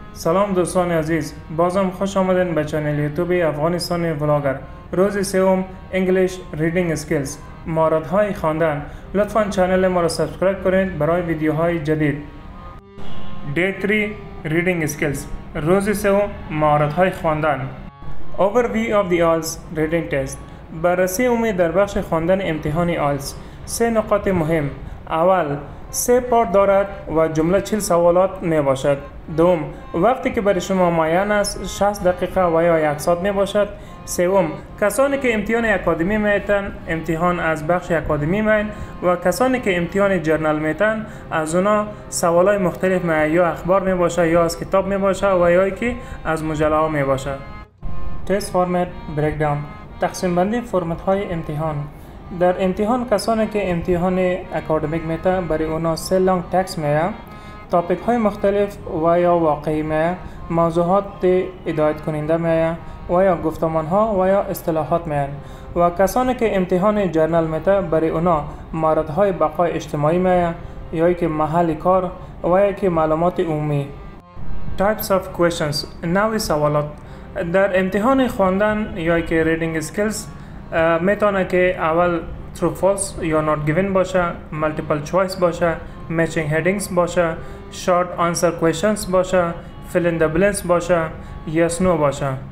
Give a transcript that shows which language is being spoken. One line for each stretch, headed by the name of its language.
Persian: سلام دوستان عزیز، بازم خوش آمدین به چنل یوتیوب افغانستان ولاگر. روز سوم انگلیش ریدینگ اسکیلز، مهارت‌های خواندن. لطفاً چنل ما را سابسکرایب کنید برای ویدیوهای جدید. دی 3 ریدینگ اسکیلز، روز سوم مهارت‌های خواندن.
English: Overview of the IELTS reading test.
Persian: بررسی عمومی در بخش خواندن امتحان IELTS. 3 نکات مهم. اول، 3 پارت دارد و جمله 40 سوالات می باشد. دوم، وقتی که برای شما معین است 60 دقیقه و یا 1 ساعت می باشد. سوم، کسانی که امتحان اکادمی میتن امتحان از بخش اکادمی میتن و کسانی که امتحان جرنال میتن از اونا سوالای مختلف یا اخبار می باشه یا از کتاب می باشه و یا که از مجله ها می باشه. تست فرمت بریکداون، تقسیم بندی فرمت های امتحان. در امتحان کسانی که امتحان اکادمیک میتن برای اونا 3 لانگ تکست میه، تاپیک های مختلف و یا واقعی میه، موضوعات هدایت کننده میه و یا گفتمان ها و یا اصطلاحات میه. و کسانی که امتحان جرنال میتن برای اونا مهارت های بقای اجتماعی میه یا که محل کار و یا که معلومات عمومی.
English: Types of questions،
Persian: نوع سوالات. در امتحان خواندن یا که ریدینگ اسکیلز میتونه که اول true false یا not given باشه، multiple choice باشه، matching headings باشه، short answer questions باشه، fill in the blanks باشه، yes no باشه.